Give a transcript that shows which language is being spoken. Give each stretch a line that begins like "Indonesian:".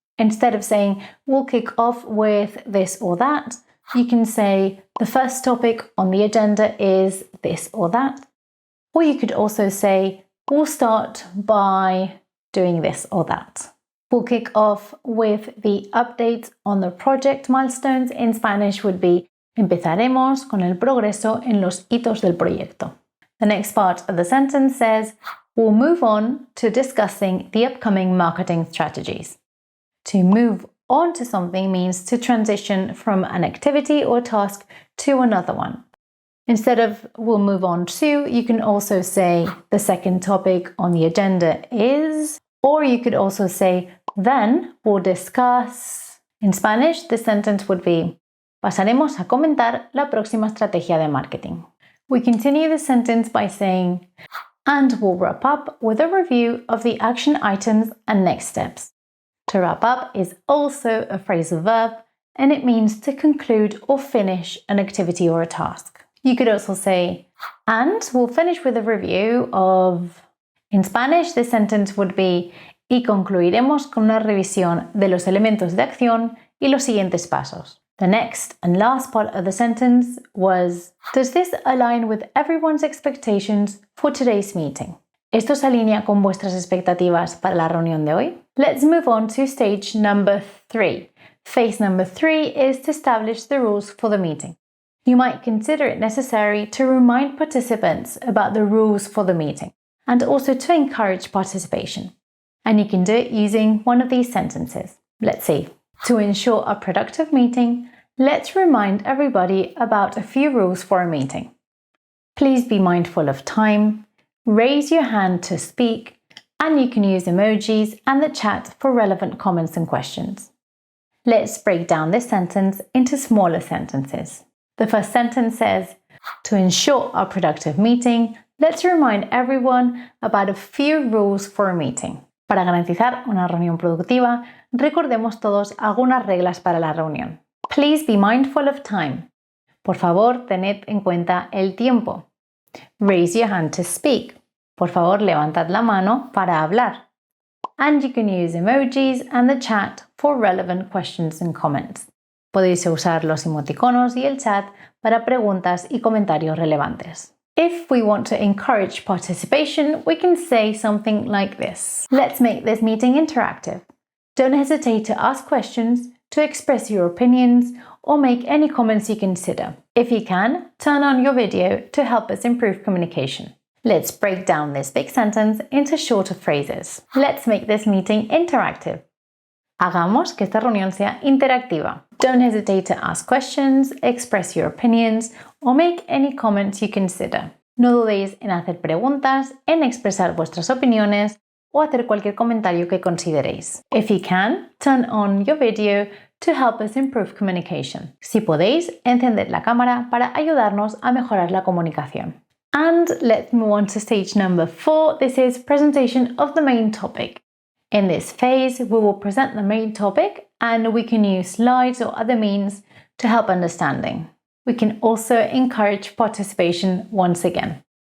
English: Instead of saying, we'll kick off with this or that, you can say, the first topic on the agenda is this or that. Or you could also say, we'll start by doing this or that. We'll kick off with the updates on the project milestones. In Spanish would be,
Spanish: empezaremos con el progreso en los hitos del proyecto.
English: The next part of the sentence says, we'll move on to discussing the upcoming marketing strategies. To move on to something means to transition from an activity or task to another one. Instead of we'll move on to, you can also say the second topic on the agenda is, or you could also say then we'll discuss. In Spanish, the sentence would be,
Spanish: pasaremos a comentar la próxima estrategia de marketing.
English: We continue the sentence by saying, and we'll wrap up with a review of the action items and next steps. To wrap up is also a phrasal verb, and it means to conclude or finish an activity or a task. You could also say, and we'll finish with a review of... In Spanish, the sentence would be,
Spanish: y concluiremos con una revisión de los elementos de acción y los siguientes pasos.
English: The next and last part of the sentence was, does this align with everyone's expectations for today's meeting?
Spanish: ¿Esto se alinea con vuestras expectativas para la reunión de hoy?
English: Let's move on to stage number 3. Phase number 3 is to establish the rules for the meeting. You might consider it necessary to remind participants about the rules for the meeting and also to encourage participation. And you can do it using one of these sentences. Let's see. To ensure a productive meeting, let's remind everybody about a few rules for a meeting. Please be mindful of time, raise your hand to speak, and you can use emojis and the chat for relevant comments and questions. Let's break down this sentence into smaller sentences. The first sentence says, to ensure a productive meeting, let's remind everyone about a few rules for a meeting.
Spanish: Para garantizar una reunión productiva, recordemos todos algunas reglas para la reunión.
English: Please be mindful of time.
Spanish: Por favor, tened en cuenta el tiempo.
English: Raise your hand to speak.
Spanish: Por favor, levantad la mano para hablar.
English: And you can use emojis and the chat for relevant questions and comments.
Spanish: Podéis usar los emoticonos y el chat para preguntas y comentarios relevantes.
English: If we want to encourage participation, we can say something like this. Let's make this meeting interactive. Don't hesitate to ask questions, to express your opinions, or make any comments you consider. If you can, turn on your video to help us improve communication. Let's break down this big sentence into shorter phrases. Let's make this meeting interactive.
Spanish: Hagamos que esta reunión sea interactiva.
English: Don't hesitate to ask questions, express your opinions, or make any comments you consider.
Spanish: No dudéis en hacer preguntas, en expresar vuestras opiniones, o hacer cualquier comentario que consideréis.
English: If you can, turn on your video to help us improve communication.
Spanish: Si podéis, encended la cámara para ayudarnos a mejorar la comunicación.
English: And let's move on to stage number 4. This is presentation of the main topic. In this phase, we will present the main topic and we can use slides or other means to help understanding. We can also encourage participation once again.